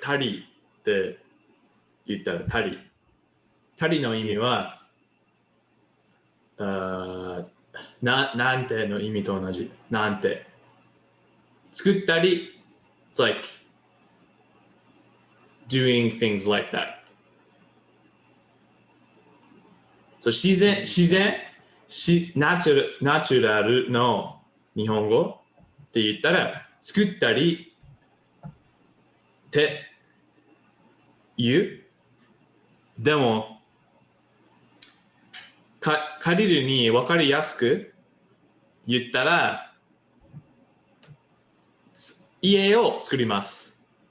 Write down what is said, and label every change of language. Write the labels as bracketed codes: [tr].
[ja] たりって言ったらたり。たりの意味は、なんての意味と同じ。なんて。 [en] 作ったり、it's like doing things like that. [ja] So 自然、ナチュラルの日本語って言ったら、作ったりって言う。でも、カリルに分かりやすく言ったら、家を作ります。